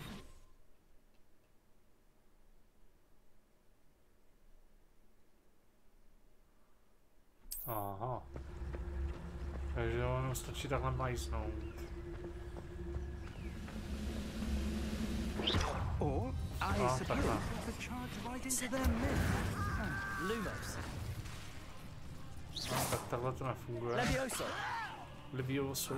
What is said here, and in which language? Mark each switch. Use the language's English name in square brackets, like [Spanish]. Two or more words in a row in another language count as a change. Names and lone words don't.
[Czech] Aha. Takže ono stačí takhle majsnout. [English] Or I suppose the charge right into their midst. [Czech] Lumos. Tak takhle to nefunguje. Levioso. Levioso.